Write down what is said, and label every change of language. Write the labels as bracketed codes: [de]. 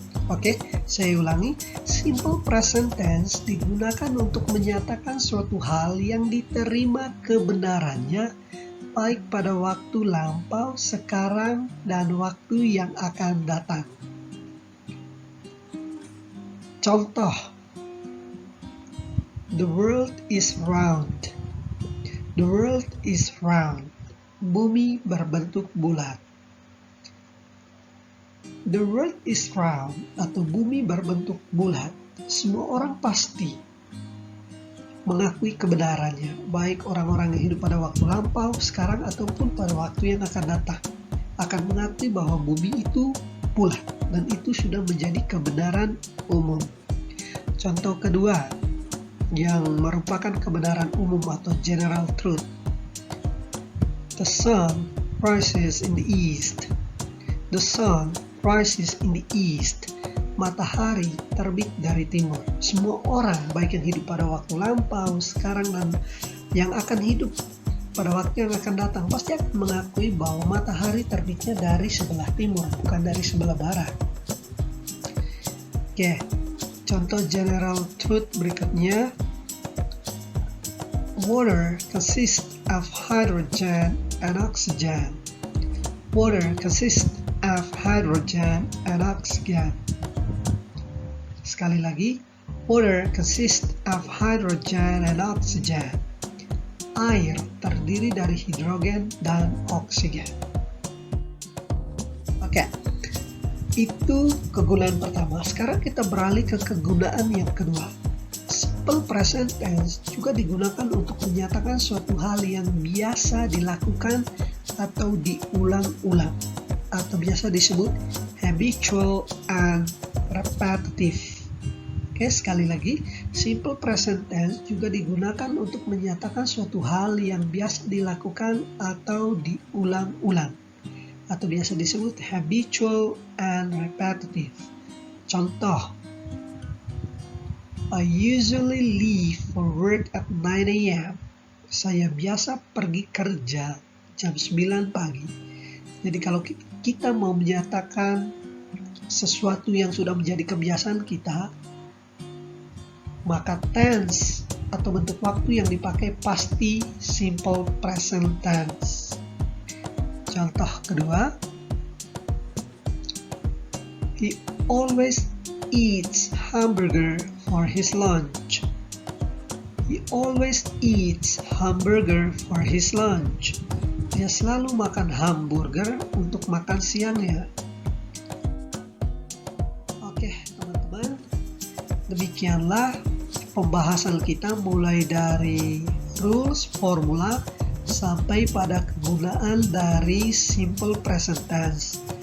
[id] Oke, saya ulangi. Simple present tense digunakan untuk menyatakan suatu hal yang diterima kebenarannya baik pada waktu lampau, sekarang, dan waktu yang akan datang. Contoh, [en] the world is round. The world is round. [id] Bumi berbentuk bulat. [en] The world is round [id] atau bumi berbentuk bulat. Semua orang pasti mengakui kebenarannya, baik orang-orang yang hidup pada waktu lampau, sekarang, ataupun pada waktu yang akan datang, akan mengakui bahwa bumi itu bulat, dan itu sudah menjadi kebenaran umum. Contoh kedua, yang merupakan kebenaran umum atau general truth. [en] The sun rises in the east. The sun rises in the east. [id] Matahari terbit dari timur. Semua orang, baik yang hidup pada waktu lampau, sekarang, dan yang akan hidup pada waktu yang akan datang, pasti akan mengakui bahwa matahari terbitnya dari sebelah timur, bukan dari sebelah barat. Oke, contoh general truth berikutnya. [en] Water consists of hydrogen and oxygen. Water consists of hydrogen and oxygen. [id] Sekali lagi, [en] water consists of hydrogen and oxygen. [id] Air terdiri dari hidrogen dan oksigen. Oke, itu kegunaan pertama. Sekarang kita beralih ke kegunaan yang kedua. Simple present tense juga digunakan untuk menyatakan suatu hal yang biasa dilakukan atau diulang-ulang, atau biasa disebut [en] habitual and repetitive. [id] Oke, sekali lagi, simple present tense juga digunakan untuk menyatakan suatu hal yang biasa dilakukan atau diulang-ulang, atau biasa disebut [en] habitual and repetitive. [id] Contoh, [en] I usually leave for work at 9 a.m. [id] Saya biasa pergi kerja jam 9 pagi. Jadi kalau kita mau menyatakan sesuatu yang sudah menjadi kebiasaan kita, maka tense atau bentuk waktu yang dipakai pasti simple present tense. Contoh kedua, [en] he always eats hamburger for his lunch. He always eats hamburger for his lunch. [id] Dia selalu makan hamburger untuk makan siangnya. Oke, teman-teman. Demikianlah pembahasan kita mulai dari rules, formula, sampai pada kegunaan dari simple present tense.